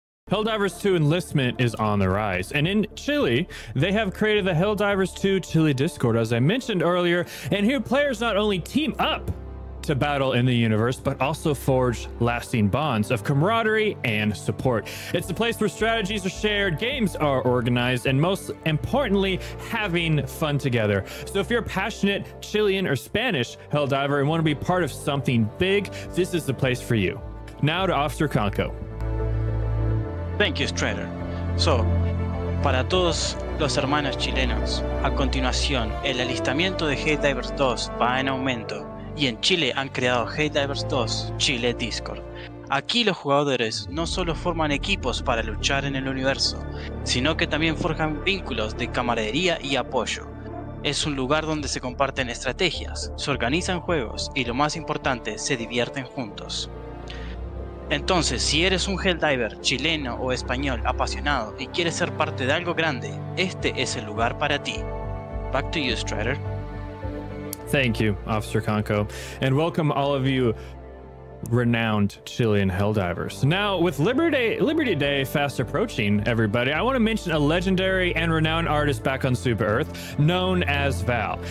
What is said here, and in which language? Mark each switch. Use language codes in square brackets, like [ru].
[en] Helldivers 2 enlistment is on the rise, and in Chile, they have created the Helldivers 2 Chile Discord, as I mentioned earlier, and here players not only team up to battle in the universe, but also forge lasting bonds of camaraderie and support. It's a place where strategies are shared, games are organized, and most importantly, having fun together. So if you're a passionate Chilean or Spanish Helldiver and want to be part of something big, this is the place for you. Now to Officer Canco. Thank you, Strider. [es] So, para todos los hermanos chilenos, a continuación, el alistamiento de Helldivers 2 va en aumento y en Chile han creado Helldivers 2 Chile Discord. Aquí los jugadores no solo forman equipos para luchar en el universo, sino que también forjan vínculos de camaradería y apoyo. Es un lugar donde se comparten estrategias, se organizan juegos y lo más importante, se divierten juntos. Entonces, si eres un Helldiver chileno o español apasionado y quieres ser parte de algo grande, este es el lugar para ti. [en] Back to you, Strider. Thank you, Officer Canco, and welcome all of you renowned Chilean Helldivers. Now, with Liberty Day fast approaching, everybody, I want to mention a legendary and renowned artist back on Super Earth known as Val.